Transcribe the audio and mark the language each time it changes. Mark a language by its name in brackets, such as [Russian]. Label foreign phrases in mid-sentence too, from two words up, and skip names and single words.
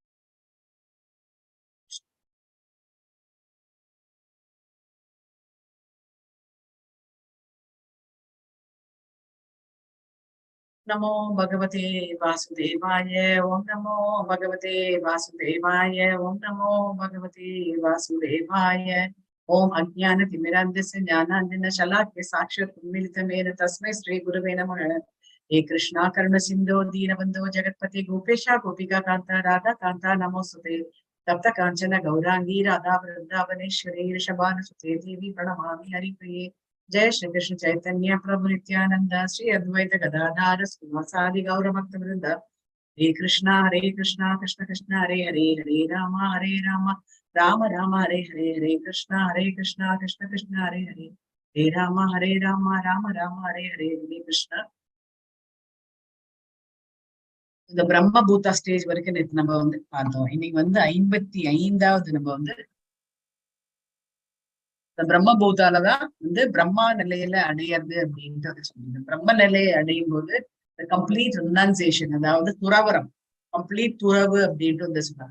[Sanskrit] नमो भगवते वासुदेवाय. ॐ नमो भगवते वासुदेवाय। ॐ नमो भगवते वासुदेवाय. ॐ अज्ञान तिमिरान्धस्य ज्ञानाञ्जन शलाक्य साक्षात् उन्मीलितमेन तस्मै श्री गुरवे नमः. हे कृष्णा करुण सिंधो दीनबंधो जगत्पते गोपेशा गोपिका कांता राधा कांता नमोस्तुते. तप्त कांचन गौरांगी राधा वृंदावनेश्वरी ऋषभानुसुते देवी प्रणमामि हरिप्रिये. जय श्री कृष्ण चैतन्य प्रभु नित्यानंद श्री अद्वैत गदाधर श्रीवासादि गौर भक्त वृंद. हरे कृष्णा कृष्ण कृष्ण हरे हरे, हरे राम राम राम हरे हरे, हरे कृष्ण कृष्ण कृष्ण हरे हरे, हरे राम राम हरे हरे, हरे कृष्ण. [Tamil] இந்த பிரம்மபூதா ஸ்டேஜ் வரைக்கும் நேற்று நம்ம வந்து பார்த்தோம். இன்னைக்கு வந்து 55வது நம்ம வந்து இந்த பிரம்மபூதாலதான் வந்து பிரம்மா நிலையில அடையிறது அப்படின்ட்டு சொல்லுது. பிரம்ம நிலையை அடையும் போது [English] complete renunciation, [Tamil] அதாவது துறவரம், கம்ப்ளீட் துறவு அப்படின்ட்டு வந்து சொல்றாங்க.